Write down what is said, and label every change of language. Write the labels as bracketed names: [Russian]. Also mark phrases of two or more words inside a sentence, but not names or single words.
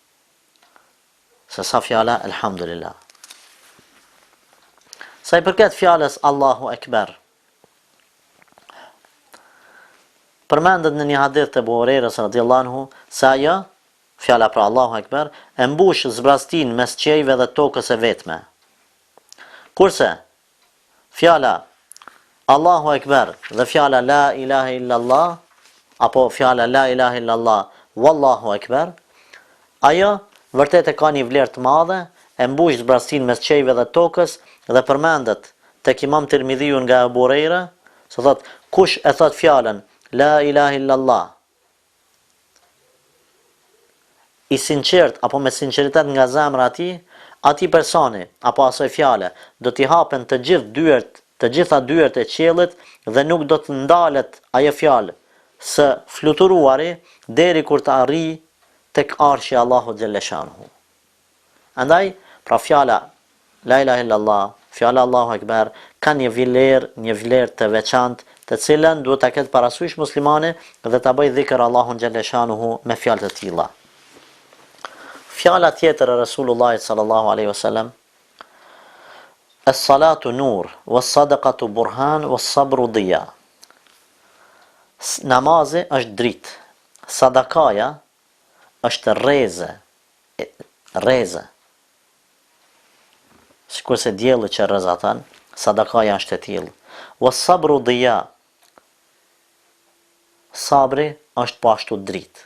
[Albanian] Sa i përket fjalës [Arabic] الله أكبر, [Albanian] përmendet në një hadith të Abu Hurairës [Arabic] رضي الله عنه [Albanian] se ajo, fjala për [Arabic] الله أكبر, [Albanian] e mbush zbrastin mes qiejve dhe tokës e vetme. Kurse fjala [Arabic] الله أكبر [Albanian] dhe fjala [Arabic] لا إله إلا الله [Albanian] apo fjala [Arabic] لا إله إلا الله والله أكبر, [Albanian] ajo vërtet e ka një vlerë të madhe, e mbush zbrastin mes qiejve dhe tokës dhe përmendet tek Imam Tirmidhiu nga Abu Huraira, se thot kush e thot fjalën [Arabic] لا إله إلا الله [Albanian] i sinqert apo me sinqeritet nga zemra ati personi apo asoj fjale do t'i hapen të gjitha dyert e qiellit dhe nuk do të ndalet ajo fjalë së fluturuari deri kur të arrijë tek arshi Allahu [Arabic] جل شأنه. [Albanian] Andaj, pra fjala [Arabic] لا إله إلا الله, [Albanian] fjala [Arabic] الله أكبر [Albanian] ka një vlerë të veçantë, të cilën duhet ta ketë parasysh muslimani dhe ta bëjë dhikr Allahun [Arabic] جل شأنه [Albanian] me fjalë të tilla. Fjala tjetër e Resulullah [Arabic] صلى الله عليه وسلم: "الصلاة نور والصدقة برهان والصبر ضياء." [Albanian] Namazi është dritë, sadakaja është rreze. Sikur se dielli që rrezatan, sadakaja është e tillë. [Arabic] والصبر ضياء. [Albanian] Sabri është po ashtu dritë.